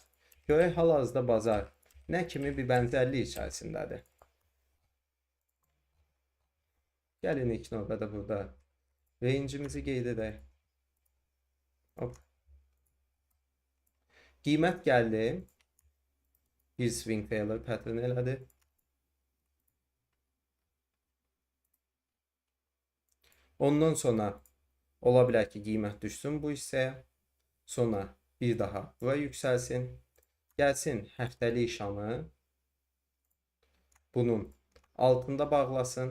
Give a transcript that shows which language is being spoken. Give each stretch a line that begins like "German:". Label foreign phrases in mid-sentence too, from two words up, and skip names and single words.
Azerbaijani: Görək hal-hazırda bazar nə kimi bir bənzərlik içərisindədir. Gəlin ilk növbədə burada range'imizi qeyd edək. Qiymət gəldi. Bir
English: swing failure pattern
Azerbaijani: elədi. Ondan sonra ola bilər ki, qiymət düşsün bu hissəyə. Sonra bir daha bura yüksəlsin. Gəlsin həftəlik şamı bunun altında bağlasın.